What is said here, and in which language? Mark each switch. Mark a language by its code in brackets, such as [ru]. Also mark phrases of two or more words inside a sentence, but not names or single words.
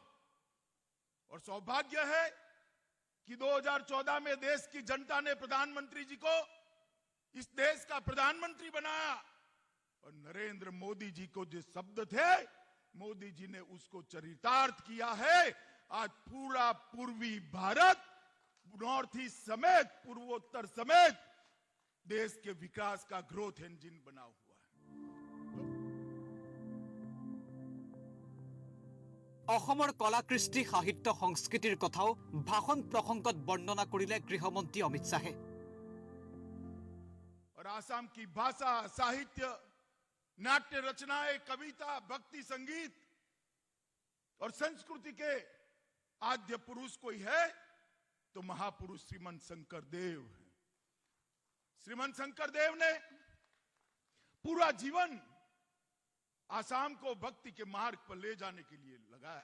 [hi] और सौभाग्य है कि 2014 में देश की जनता ने प्रधानमंत्री जी को इस देश का प्रधानमंत्री बनाया और नरेंद्र मोदी जी को जो शब्द थे, मोदी जी ने उसको चरितार्थ किया है। आज पूरा पूर्वी भारत, [en] North East [hi] समेत, पूर्वोत्तर समेत देश के विकास का [en] growth engine [hi] बना हुआ है। [as] অসমৰ কলা কৃষ্টি সাহিত্য সংস্কৃতিৰ কথাও ভাষণ প্ৰসংগত বৰ্ণনা কৰিলে গৃহমন্ত্ৰী অমিত শ্বাহে। [hi] और आसाम की भाषा, साहित्य, नाट्य रचनाएं, कविता, भक्ति संगीत और संस्कृति के आद्य पुरुष कोई है तो महापुरुष श्रीमंत शंकरदेव है। श्रीमंत शंकरदेव ने पूरा जीवन आसाम को भक्ति के मार्ग पर ले जाने के लिए लगाया।